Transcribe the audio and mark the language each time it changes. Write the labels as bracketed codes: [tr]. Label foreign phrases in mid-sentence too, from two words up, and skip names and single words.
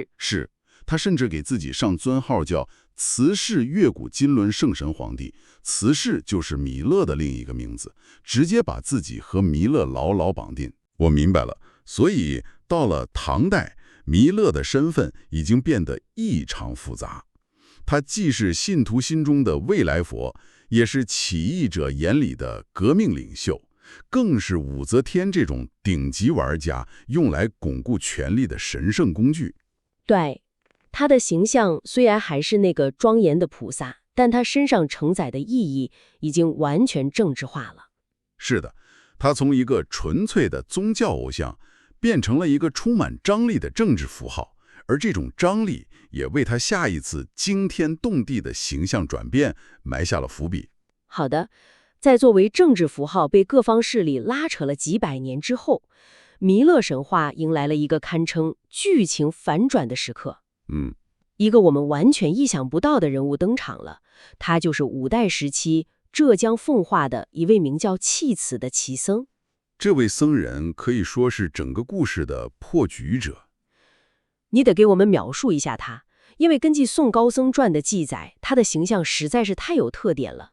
[zh] 是，他甚至給自己上尊號叫慈氏越古金轮圣神皇帝，慈氏就是弥勒的另一個名字，直接把自己和彌勒牢牢綁定。我明白了，所以到了唐代，彌勒的身份已經變得異常複雜。他既是信徒心中的未來佛，也是起義者眼裡的革命領袖，更是武則天這種頂級玩家用來鞏固權力的神聖工具。對，他的形象雖然還是那個莊嚴的菩薩，但他身上承載的意義已經完全政治化了。是的，他從一個純粹的宗教偶像，變成了一個充滿張力的政治符號，而這種張力也為他下一次驚天動地的形象轉變埋下了伏筆。好的，在作為政治符號被各方勢力拉扯了幾百年之後，彌勒神話迎來了一個堪稱劇情反轉的時刻。一個我們完全意想不到的人物登場了，他就是五代時期浙江奉化的一位名叫契此的奇僧。這位僧人可以說是整個故事的破局者。你得給我們描述一下他，因為根據《宋高僧傳》的記載，他的形象實在是太有特點了。